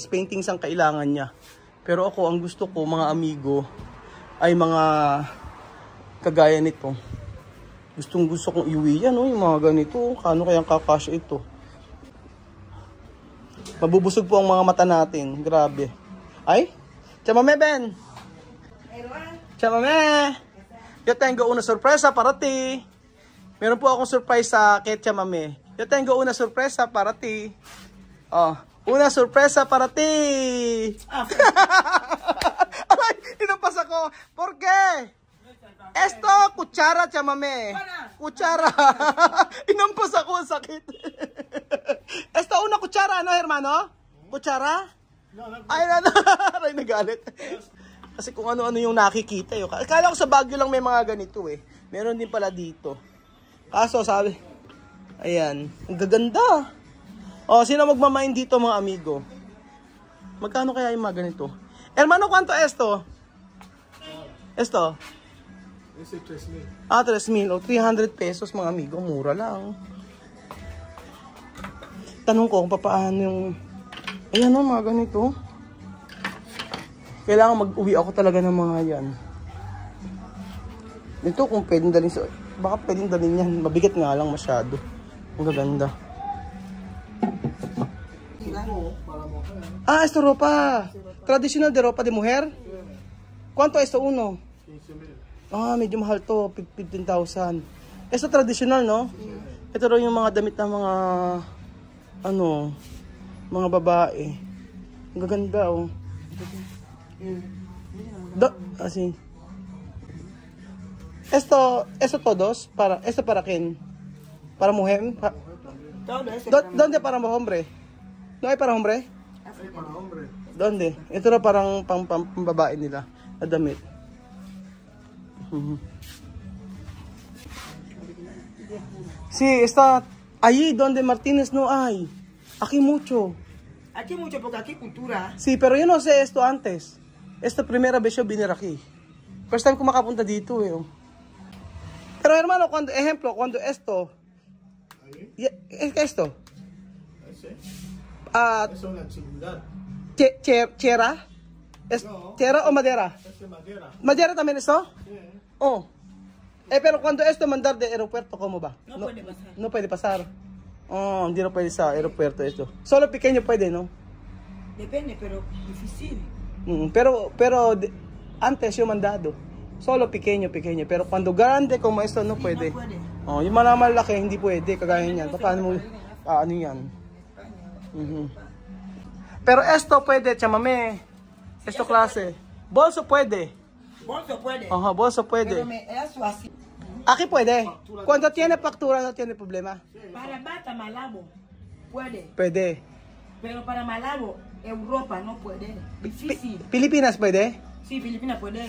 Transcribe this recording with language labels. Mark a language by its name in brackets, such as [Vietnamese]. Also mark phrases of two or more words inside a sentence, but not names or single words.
[Filipino] Paintings ang kailangan niya. Pero ako, ang gusto ko, mga amigo, ay mga kagaya nito. Gusto kong iuwi yan, yung mga ganito. Kano kayang kakasya ito? Mabubusog po ang mga mata natin. Grabe. Ay? Chamame, Ben! Chamame! [Spanish] Yo tengo una sorpresa para ti. [Filipino] Meron po akong surprise sa kay Chamame. [Spanish] Yo tengo una sorpresa para ti. Oh, una sorpresa para ti. [Filipino] Ay, inapas ako. [Spanish] ¿Por qué? Esto, [Filipino] kutsara, Chamame. Kutsara. Inampas ako, sakit. [Spanish] Esto, una kutsara, ano, hermano? Kutsara? [Filipino] Ay, ay, nagalit. Kasi kung ano-ano yung nakikita. Akala ko sa Baguio lang may mga ganito eh. Meron din pala dito. Kaso, sabi, ayan, ang gaganda. O, sino magmamain dito mga amigo? Magkano kaya yung mga ganito? [Spanish] Hermano, ¿cuánto esto? Esto? Ese 3,000. [Filipino] 3,000 o 300 pesos mga amigo. Mura lang. Tanong ko kung paano yung... Ayan o, mga ganito. Kailangan mag-uwi ako talaga ng mga yan. Ito kung pwedeng dalhin sa... Baka pwedeng dalhin yan. Mabigat nga lang masyado. Ang gaganda. [Spanish] Esto ropa. Traditional de ropa de mujer. ¿Cuánto esto uno? 15,000. [Filipino] Medyo mahal to. 15,000. [Spanish] Esto traditional, no? [Filipino] Ito rin yung mga damit ng mga... Ano... Mga babae. Ang gaganda, [Spanish] oh. Así. Esto todos para esto para quién? Para mujer? ¿Dónde para hombre? ¿No hay para hombre? Ay, para hombre. ¿Dónde? [Filipino] Ito na parang pang babae nila na damit. [Spanish] Sí, está allí donde Martínez no hay. Aquí mucho. Aquí mucho porque aquí cultura. Sí, pero yo no sé esto antes. Esta primera vez yo vine aquí. [English] First time [Filipino] ko makapunta dito eh. [Spanish] Pero hermano, cuando, ejemplo, cuando esto, Ahí. ¿es que esto? Ese. Ah, Es una antigüedad. chera? ¿Es No. chera o madera? Es de madera. ¿Madera también esto? Sí. Oh. Pero cuando esto mandar de aeropuerto, ¿cómo va? No puede pasar. No puede pasar. Oh, hindi no puede sa aeropuerto esto. Solo pequeño puede, ¿no? Depende, pero difícil. Pero antes yo mandado. Solo pequeño. Pero cuando grande como esto, no puede. No puede. [Filipino] Oh, yung mga malaki, hindi pwede. Kagaya niyan. Paano mo, ano yan? Mhm. [Spanish] Pero esto [Filipino] pwede, chamame. [Spanish] Esto klase. Bolso [Filipino] pwede. [Spanish] Bolso puede. Ajá, bolso puede. Pero eso así. Aquí puede. Cuando tiene factura, no tiene problema. Para bata Malabo puede. [Filipino] Pwede. [Spanish] Pero para Malabo, Europa no puede. Difícil. [Filipino] Pilipinas pwede? [Spanish] Sí, Filipinas puede.